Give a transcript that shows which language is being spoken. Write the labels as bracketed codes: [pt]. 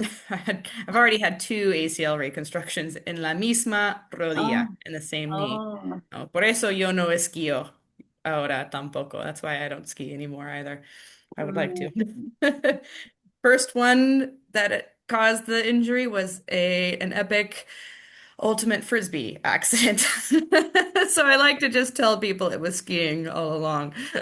[en] I've already had two ACL reconstructions [es] en la misma rodilla, oh, [en] in the same knee. oh. [es] No, por eso yo no esquío ahora tampoco. [en] That's why I don't ski anymore either. I would like to. First one that it caused the injury was an epic ultimate frisbee accident. So I like to just tell people it was skiing all along.